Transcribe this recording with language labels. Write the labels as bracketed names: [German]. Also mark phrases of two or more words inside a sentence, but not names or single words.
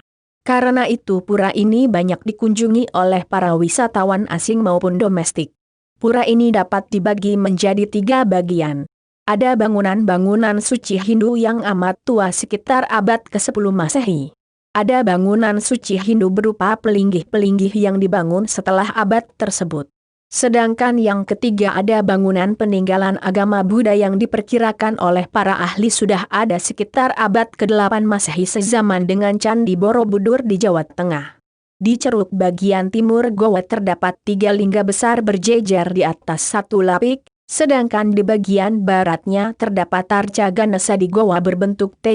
[Indonesian] Karena itu pura ini banyak dikunjungi oleh para wisatawan asing maupun domestik. Pura ini dapat dibagi menjadi 3 bagian. Ada bangunan-bangunan suci Hindu yang amat tua sekitar abad ke-10 Masehi. Ada bangunan suci Hindu berupa pelinggih-pelinggih yang dibangun setelah abad tersebut. Sedangkan yang ketiga ada bangunan peninggalan agama Buddha yang diperkirakan oleh para ahli sudah ada sekitar abad ke-8 Masehi sezaman dengan Candi Borobudur di Jawa Tengah. Di ceruk bagian timur goa terdapat 3 lingga besar berjejer di atas satu lapik, sedangkan di bagian baratnya terdapat arca Ganesa di goa berbentuk T.